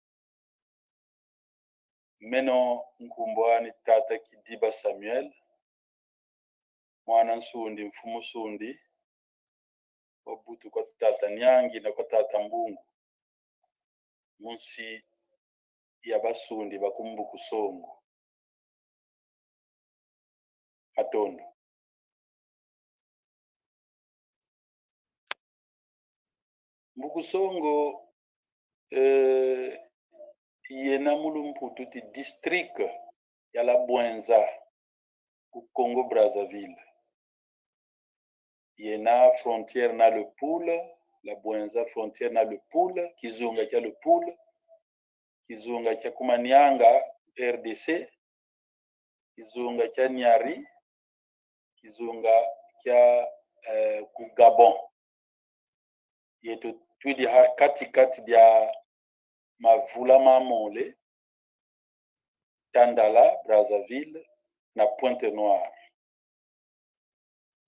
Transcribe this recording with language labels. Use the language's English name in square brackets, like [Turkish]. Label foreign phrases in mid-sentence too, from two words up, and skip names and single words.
[Kongo] meno nkumbwani tata Kidiba Samuel mwana nsundi mfumu sundi wabutu kwa tata Nyangi na kwa tata Mbungu munsi ya basundi bakumbuku songo Matondo. Mbukusongo yena mulumputu ti district ya la Bwenza ku Congo Brazzaville. Yena frontière na le Poule, la Bwenza frontière na le Poule, kizunga kya le Poule, kizunga kya Kumanyanga RDC, kizunga kya Nyari, kizunga kya ku Gabon. Yetu twidi kati dia Mavula Mamole, Tandala, Brazzaville, na Pointe Noire.